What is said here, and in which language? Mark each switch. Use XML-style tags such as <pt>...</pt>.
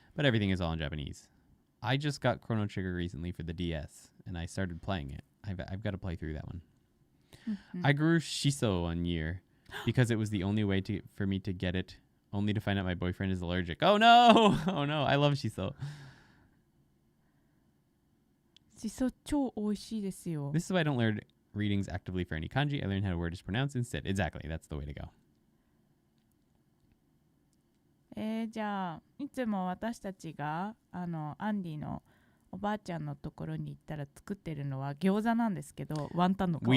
<en>But everything is all in Japanese. I just got Chrono Trigger recently for the DS, and I started playing it. I've got to play through that one. I grew shiso one year because it was the only way for me to get it, only to find out my boyfriend is allergic. Oh no! Oh no! I love shiso.</en> <ja>しそ超美味しいですよ。</ja> <en>This is why I don't learn readings actively for any kanji. I learned how a word is pronounced instead. Exactly. That's the way to go.</en> <ja>じゃあいつも私たちがアンディのおばあちゃんのところに行ったら作ってるのは餃子なんですけど、ワンタンの皮、ね。</ja> <en>We</en>